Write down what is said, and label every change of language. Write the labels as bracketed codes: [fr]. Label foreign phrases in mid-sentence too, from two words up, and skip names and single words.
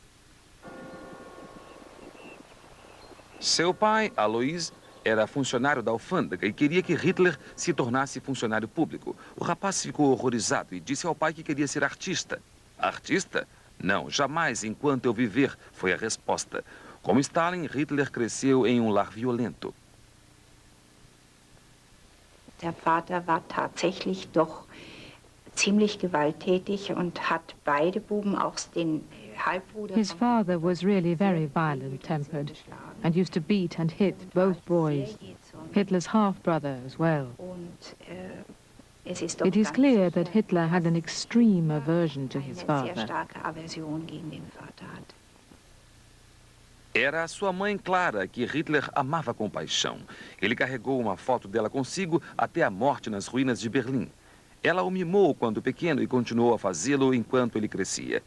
[pt] Seu pai, Alois, era funcionário da alfândega e queria que Hitler se tornasse funcionário público. O rapaz ficou horrorizado e disse ao pai que queria ser artista. Artista? Não, jamais enquanto eu viver, foi a resposta. Como Stalin, Hitler cresceu em um lar violento. [de] Der Vater war tatsächlich doch ziemlich gewalttätig und hat beide Buben, auch den Halbbruder... [en] His father was really very violent-tempered and used to beat and hit both boys, Hitler's half-brother as well. It is clear that Hitler had an extreme aversion to his father. [pt] Era a sua mãe Clara, que Hitler amava com paixão. Ele carregou uma foto dela consigo até a morte nas ruínas de Berlim. Ela o mimou quando pequeno e continuou a fazê-lo enquanto ele crescia.